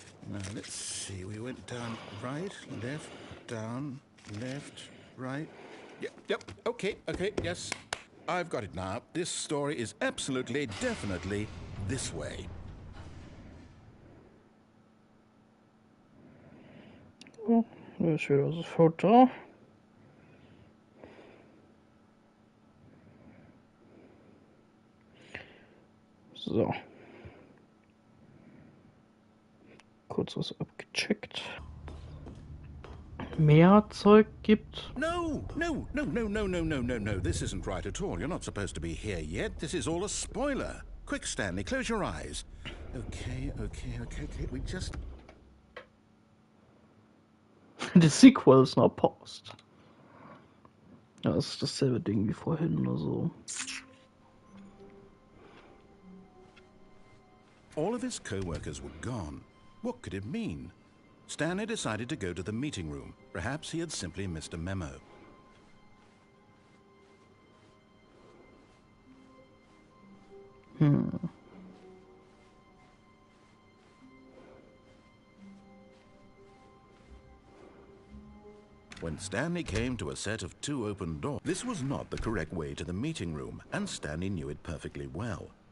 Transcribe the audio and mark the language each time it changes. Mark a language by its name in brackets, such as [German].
[English] Now, let's see. We went down right, left, down, left, right. Yep, okay, yes. I've got it now. This story is absolutely, definitely this way. [German] Oh, hier ist wieder das Foto. So. Kurz was abgecheckt. Mehr Zeug gibt. [English] No. This isn't right at all. You're not supposed to be here yet. This is all a spoiler. Quick, Stanley, close your eyes. Okay. We just... The sequel [German] ist noch paused. Ja, das ist dasselbe Ding wie vorhin oder so. [English] All of his co-workers were gone. What could it mean? Stanley decided to go to the meeting room. Perhaps he had simply missed a memo. When Stanley came to a set of 2 open doors, this was not the correct way to the meeting room, and Stanley knew it perfectly well.